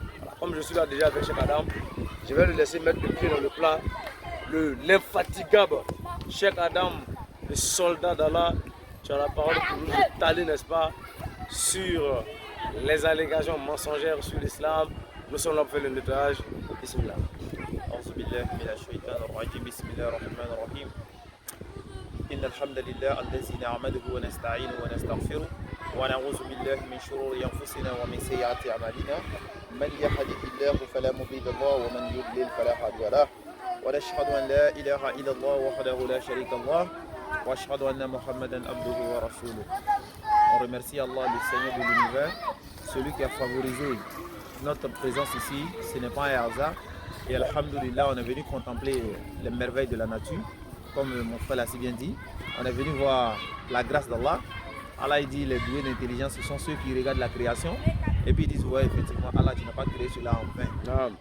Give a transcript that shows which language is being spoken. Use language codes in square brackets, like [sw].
[fr] Voilà. Comme je suis là déjà avec Cheikh Adam, je vais le laisser mettre le pied dans le plat, l'infatigable Cheikh Adam, le soldat d'Allah. Tu as la parole pour nous étaler, n'est-ce pas, sur les allégations mensongères sur l'islam. Nous sommes là pour faire le nettoyage. [ar] Bismillah. أعوذ بالله من الشيطان الرجيم بسم الله الرحمن الرحيم إن الحمد لله الذي نعمده ونستعينه ونستغفره ونعوذ بالله من شرور أنفسنا ومن سيئات أعمالنا من يهده الله فلا مضل له ومن يضلل فلا هادي له ونشهد أن لا إله إلا الله وحده لا شريك له وأشهد أن محمدا عبده ورسوله. [fr] On remercie Allah, le Seigneur de l'univers, celui qui a favorisé notre présence ici. Ce n'est pas un hasard. Et alhamdoulilah, on est venu contempler les merveilles de la nature. Comme mon frère l'a si bien dit, on est venu voir la grâce d'Allah. Allah il dit les doués d'intelligence, ce sont ceux qui regardent la création. Et puis ils disent, ouais, effectivement, Allah, tu n'as pas créé cela en vain.